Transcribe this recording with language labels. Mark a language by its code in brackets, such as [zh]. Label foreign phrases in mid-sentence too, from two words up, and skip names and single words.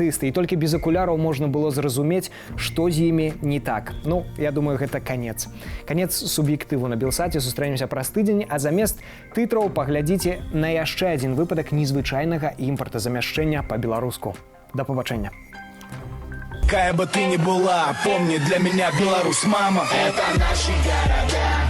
[be] І толькі без акуляраў можна было зразумець, што з імі не так. Ну, я думаю, гэта канец. Канец Суб'ектыву на Белсаце. Сустрэнемся праз тыдзень, а замест тытраў паглядзіце на яшчэ адзін выпадак незвычайнага імпартазамяшчэння па-беларуску. Да пабачэння. [ru] Какая бы ты ни была, помни, для меня Беларусь, мама. Это наши города.